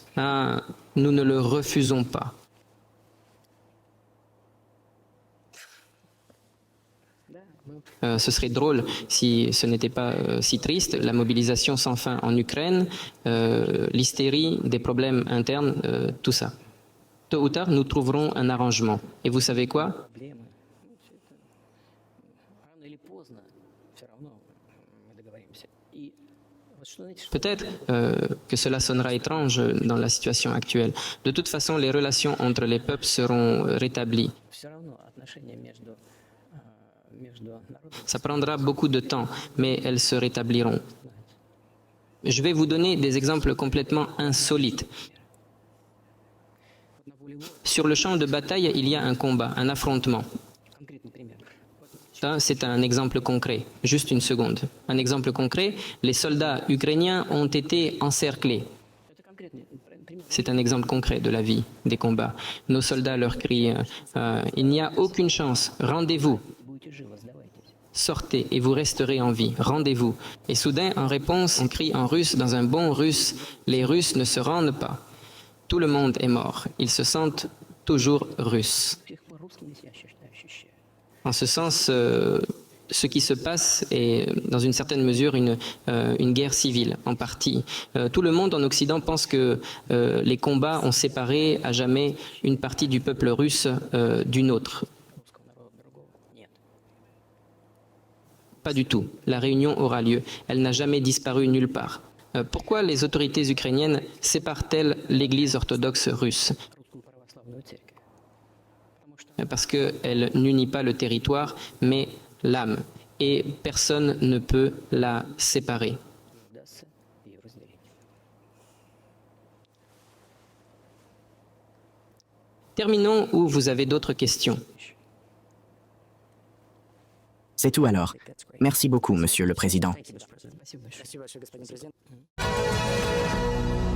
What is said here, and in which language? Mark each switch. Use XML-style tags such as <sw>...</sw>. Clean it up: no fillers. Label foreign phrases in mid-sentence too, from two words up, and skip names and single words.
<fr>Ah, nous ne le refusons pas. Ce serait drôle si ce n'était pas si triste. La mobilisation sans fin en Ukraine, l'hystérie, des problèmes internes, tout ça. Tôt ou tard, nous trouverons un arrangement. Et vous savez quoi?</fr> <ru>Проблемы. Ну, всё это... Рано или поздно все равно мы договоримся. И вот что, знаете, что...</ru> <fr>Peut-être que cela sonnera étrange dans la situation actuelle. De toute façon, les relations entre les peuples seront rétablies.</fr> <ru>Все равно отношения между народами...</ru> <fr>Ça prendra beaucoup de temps, mais elles se rétabliront. Je vais vous donner des exemples complètement insolites.</fr> <ru>На воле воли</ru> <fr>Sur le champ de bataille, il y a un combat, un affrontement.</fr> <ru>конкретный пример.</ru> <fr>Ça, c'est un exemple concret. Juste une seconde. Un exemple concret, les soldats ukrainiens ont été encerclés.</fr> <ru>Это конкретный пример.</ru> <fr>C'est un exemple concret de la vie, des combats. Nos soldats leur crient il n'y a aucune chance, rendez-vous.</fr> <ru>Будете живы, сдавайтесь.</ru> <fr>Sortez et vous resterez en vie, rendez-vous. Et soudain, en réponse, on crie en russe, dans un bon russe, les Russes ne se rendent pas. Tout le monde est mort. Ils se sentent toujours russes.</fr> <ru>До сих пор русскими себя ощущаю.</ru> <fr>En ce sens, ce qui se passe est, dans une certaine mesure, une guerre civile, en partie. Tout le monde en Occident pense que les combats ont séparé à jamais une partie du peuple russe d'une autre.</fr> <ru>Русского народа другого нет.</ru> <fr>Pas du tout. La réunion aura lieu. Elle n'a jamais disparu nulle part. Pourquoi les autorités ukrainiennes séparent-elles l'Église orthodoxe russe?</fr> <ru>Русскую православную церковь. Потому что</ru> <fr>Parce qu'elle n'unit pas le territoire, mais l'âme. Et personne ne peut la séparer.</fr> <ru>не удастся ее разделить.</ru> <fr>Terminons où vous avez d'autres questions. C'est tout alors. Merci beaucoup, Monsieur le Président.</fr> <ru>Спасибо большое. Спасибо большое, господин президент.</ru>